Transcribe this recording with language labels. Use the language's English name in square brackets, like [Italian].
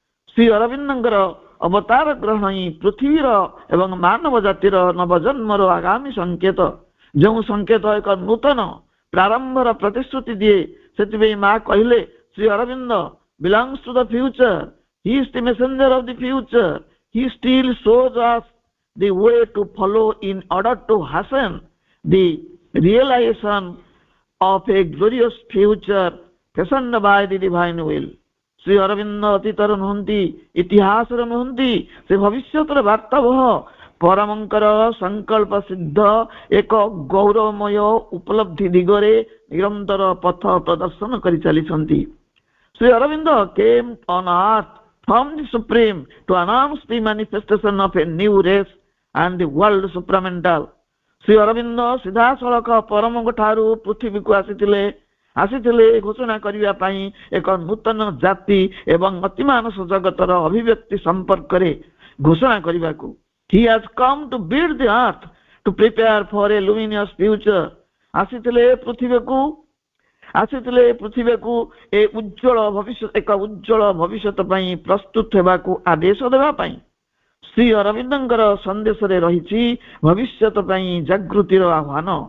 [Odia] ଶ୍ରୀ ଅରବିନ୍ଦଙ୍କର ଅବତାର ଗ୍ରହଣ ହିଁ ପୃଥିବୀର ଏବଂ ମାନବ ଜାତିର ନବଜନ୍ମର ଆଗାମୀ ସଂକେତ। ଯେଉଁ ସଂକେତ ଏକ ନୂତନ ପ୍ରାରମ୍ଭର ପ୍ରତିଶ୍ରୁତି ଦିଏ। ସେଥିପାଇଁ ମା କହିଲେ Shri Arvind [English] belongs to the future. He is the messenger of the future. He still shows us the way to follow in order to hasten the realization of a glorious future fashioned by the divine will. [Odia] Shri Arvind ଅତୀତର ନୁହନ୍ତି, ଇତିହାସର ନୁହନ୍ତି, ସେ ଭବିଷ୍ୟତର ବାର୍ତ୍ତାବହ। ପରମଙ୍କର ସଂକଳ୍ପ ସିଦ୍ଧ ଏକ ଗୌରବମୟ ଉପଲବ୍ଧି ଦିଗରେ ନିରନ୍ତର ପଥ ପ୍ରଦର୍ଶନ କରି ଚାଲିଛନ୍ତି। [English] Shri Aurobindo came on earth from the supreme to announce the manifestation of a new race and the world supramental. [Odia] Shri Arvind ସିଧାସଳଖ ପରମଙ୍କ ଠାରୁ ପୃଥିବୀକୁ ଆସିଥିଲେ ଘୋଷଣା କରିବା ପାଇଁ ଏକ ନୂତନ ଜାତି ଏବଂ ଅତିମାନସ ଜଗତର ଅଭିବ୍ୟକ୍ତି ସମ୍ପର୍କରେ ଘୋଷଣା କରିବାକୁ। [English] He has come to build the earth to prepare for a luminous future. [Odia] ଆସିଥିଲେ ପୃଥିବୀକୁ ଆସିଥିଲେ ପୃଥିବୀକୁ ଏ ଉଜ୍ଜଳ ଭବିଷ୍ୟତ ଏକ ଉଜ୍ଜଳ ଭବିଷ୍ୟତ ପାଇଁ ପ୍ରସ୍ତୁତ ହେବାକୁ ଆଦେଶ ଦେବା ପାଇଁ। ଶ୍ରୀ ଅରବିନ୍ଦଙ୍କର ସନ୍ଦେଶରେ ରହିଛି ଭବିଷ୍ୟତ ପାଇଁ ଜାଗୃତିର ଆହ୍ୱାନ।